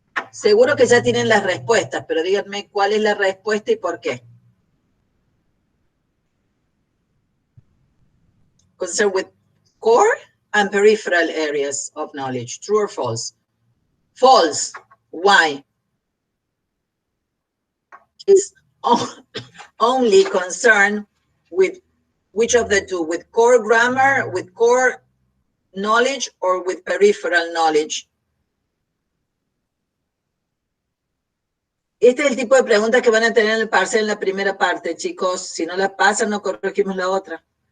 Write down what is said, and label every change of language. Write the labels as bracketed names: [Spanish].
[Spanish] Seguro que ya tienen las respuestas, pero díganme cuál es la respuesta y por qué. [English] Concerned with core and peripheral areas of knowledge. True or false? False. Why? It's only concerned with which of the two? With core grammar, with core knowledge, or with peripheral knowledge? [Spanish] Este es el tipo de preguntas que van a tener en el parcial en la primera parte, chicos. Si no las pasan, no corregimos la otra.